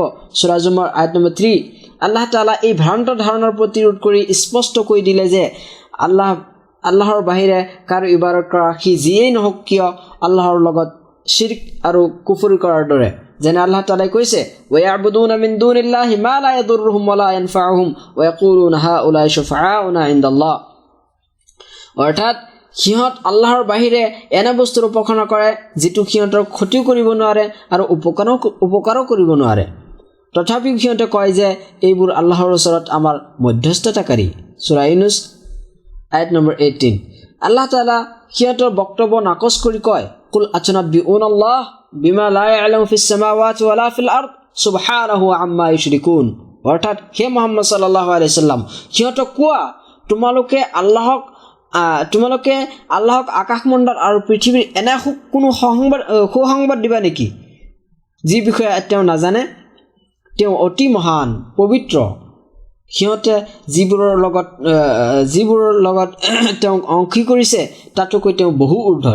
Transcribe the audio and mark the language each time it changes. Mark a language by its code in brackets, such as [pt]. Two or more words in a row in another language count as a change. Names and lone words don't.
[as] সূৰা জুমাৰ আয়াত নম্বৰ 3। [ar] الله تعالى [as] এই ভ্ৰান্ত ধাৰণাৰ প্ৰতিৰোধ কৰি স্পষ্ট কৈ দিলে যে আল্লাহৰ বাহিৰে কাৰো ইবাদত কৰা সি যিয়েই নহওক কিয় আল্লাহৰ লগত শিৰক আৰু কুফৰ কৰাৰ দৰে। যেনে [ar] الله تعالى [as] কৈছে [ar] ويعبدون من دون الله ما لا يضرهم و لا ينفعهم و يقولون هؤلاء شفعاؤنا عند الله, [as] অৰ্থাৎ সিহঁত আল্লাহৰ বাহিৰে এনে বস্তুৰ উপাসনা কৰে যিটো সিহঁতৰ ক্ষতিও কৰিব নোৱাৰে আৰু উপকাৰো কৰিব নোৱাৰে। তথাপিও সিহঁতে কয় যে এইবোৰ আল্লাহৰ ওচৰত আমাৰ মধ্যস্থতাকাৰী। সূৰা ইউনুস আয়াত নম্বৰ 18। [ar] الله تعالى [as] সিহঁতৰ বক্তব্য নাকচ কৰি কয় [ar] قل أتنبئون الله بما لا يعلم في السماوات ولا في الأرض سبحانه عما يشركون, [as] অৰ্থাৎ হে মুহাম্মদ [ar] صلى الله عليه وسلم [as] সিহঁতক কোৱা তোমালোকে আল্লাহক আকাশমণ্ডল আৰু পৃথিৱীৰ এনে কোনো সুসংবাদ দিবা নেকি যি বিষয়ে তেওঁ নাজানে? তেওঁ অতি মহান পবিত্ৰ। সিহঁতে যিবোৰৰ লগত তেওঁ অংশী কৰিছে তাতোকৈ তেওঁ বহু ঊৰ্ধত।